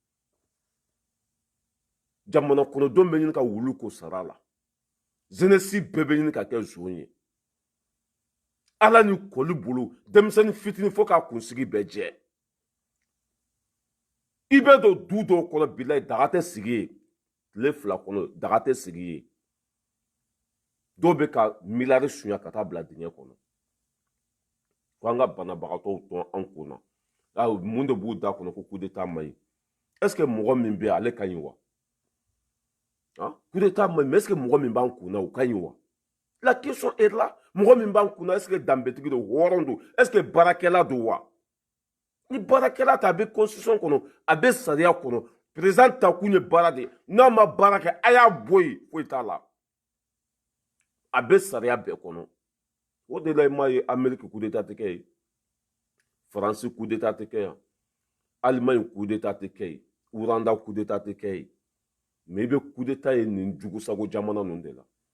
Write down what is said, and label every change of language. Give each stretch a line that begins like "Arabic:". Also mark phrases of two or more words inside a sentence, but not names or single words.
Bambara: jamana kɔnɔdenw bɛ ɲini ka wulu ko sara la jeunesse bɛɛ bɛ ɲini ka kɛ zon ye ala ni kɔli bolo denmisɛnnin fitinin fo k'a kunsigi bɛɛ jɛ i bɛ don du dɔw kɔnɔ bilayi daga tɛ sigi ye tile fila kɔnɔ daga tɛ sigi ye dɔw bɛ ka miliyari suɲa ka taa bila dingɛ kɔnɔ ko an ka banabagatɔw tɔn an kun na mun de b'u da kɔnɔ ko
French: coup d'état
Bambara: man ɲi
French: est ce que
Bambara: mɔgɔ min bɛ ale ka ɲi wa
French: coup d'état
Bambara: man ɲi
French: mais est ce que
Bambara: mɔgɔ min b'an kun na o ka ɲi wa
French: la question est là
Bambara: mɔgɔ min b'an kun na
French: est ce que
Bambara: danbetigi don hɔrɔn don
French: est ce que
Bambara: baarakɛla don wa ni baarakɛla ta a bɛ constitution kɔnɔ a bɛ sariya kɔnɔ président ta kun ye baara de n'a ma baara kɛ a y'a bɔ yen foyi t'a la a bɛ sariya bɛɛ kɔnɔ o de la i m'a ye Amérique
French: coup d'état
Bambara: tɛ kɛ yen Faransi
French: coup d'état
Bambara: tɛ kɛ yan Allemagne
French: coup d'état
Bambara: tɛ kɛ yen Rwanda
French: coup d'état
Bambara: tɛ kɛ yen mais i bɛ
French: coup d'état
Bambara: ye nin jugusago jamana ninnu de la